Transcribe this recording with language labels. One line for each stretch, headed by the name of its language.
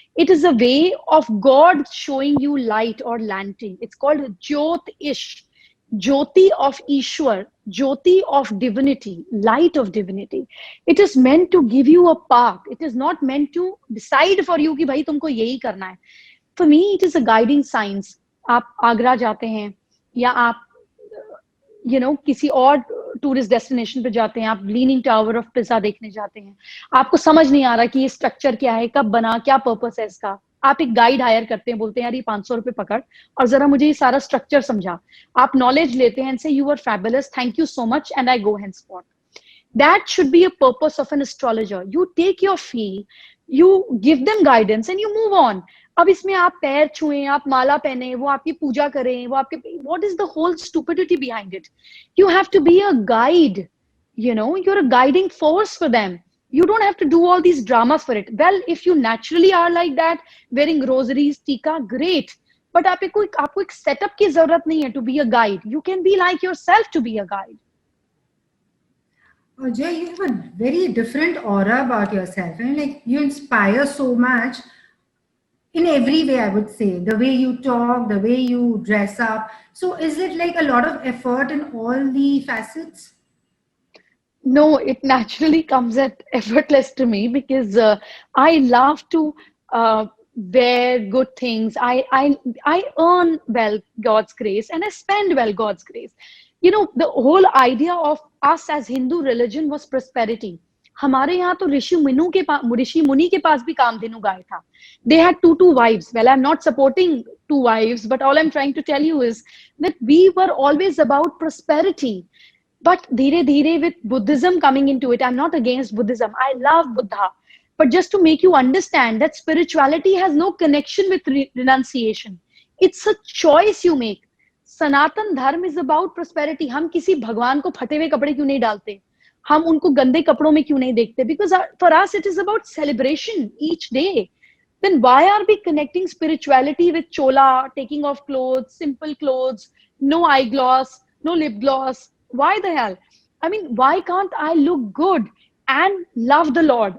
English: It is a way of God showing you light or lantern. It's called Jyot-ish. Jyoti of Ishwar, Jyoti of divinity, light of divinity. It is meant to give you a path. It is not meant to decide for you
Hindi: कि भाई तुमको यही करना है.
English: For me, it is a guiding science.
Hindi: आप आगरा जाते हैं या आप किसी और टूरिस्ट डेस्टिनेशन पे जाते हैं, आप लीनिंग टावर ऑफ पिज़ा देखने जाते हैं, आपको समझ नहीं आ रहा कि ये स्ट्रक्चर क्या है, कब बना, क्या पर्पस है इसका. आप एक गाइड हायर करते हैं, बोलते हैं यार ये 500 रुपए पकड़ और जरा मुझे ये सारा स्ट्रक्चर समझा. आप नॉलेज लेते हैं,
English: So you are fabulous, thank you so much, and I go henceforth. That should be a purpose of an astrologer. You take your fee, you give them guidance, and you move on.
Hindi: अब इसमें आप पैर छुएं, आप माला पहने, वो आपकी पूजा करें, वो आपके,
English: what is the whole stupidity behind it? You have to be a guide. You're a guiding force for them. You don't have to do all these dramas for it. Well, if you naturally are like that, wearing rosaries, tika, great.
Hindi: But आपको एक setup की जरूरत नहीं है
English: to be a guide. You can be like yourself to be a guide. Jay, you have a very different aura about yourself, and like you inspire so much in every way. I would say the way you talk, the way you dress up. So, is it like a lot of effort in all the facets? No, it naturally comes at effortless to me because I love to wear good things. I earn well God's grace and I spend well God's grace. The whole idea of us as Hindu religion was prosperity.
Hindi: हमारे यहाँ तो ऋषि मुनि के पास भी कामधेनु गाय था.
English: They had two wives. Well, I'm not supporting 2 wives, but all I'm trying to tell you is that we were always about prosperity. But
Hindi: dhire dhire
English: with Buddhism coming into it, I'm not against Buddhism. I love Buddha. But just to make you understand that spirituality has no connection with renunciation. It's a choice you make. Sanatan Dharma is about prosperity.
Hindi: हम किसी भगवान को फटे हुए कपड़े क्यों नहीं डालते, हम उनको गंदे कपड़ों में क्यों नहीं देखते?
English: Because for us it is about celebration each day. Then why are we connecting spirituality with chola, taking off clothes, simple clothes, no eye gloss, no lip gloss? Why the hell? I mean, why can't I look good and love the Lord?